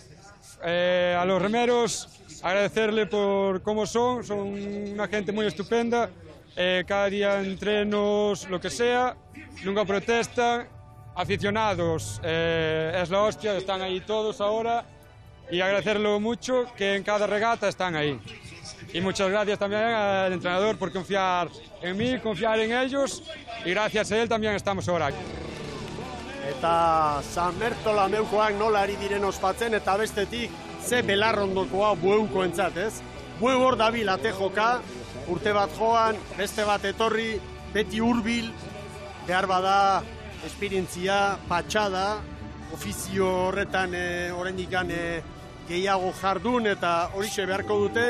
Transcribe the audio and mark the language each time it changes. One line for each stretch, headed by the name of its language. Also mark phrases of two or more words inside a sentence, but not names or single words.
Spanish: A los remeros agradecerle por cómo son una gente muy estupenda, cada día entrenos, lo que sea, nunca protestan, aficionados, es la hostia, están ahí todos ahora y agradecerlo mucho que en cada regata están ahí. Y muchas gracias también al entrenador por confiar en mí, confiar en ellos y gracias a él también estamos ahora.
Basque: Eta San Bertolomeukoak nola ari diren ospatzen eta bestetik ze belarrondokoa Bueuko entzat, ez? Bueu hor dabil ate joka, urte bat joan, beste bat etorri, beti hurbil, behar bada esperientzia, patxada, ofizio horretan oraindik gehiago jardun eta horixe beharko dute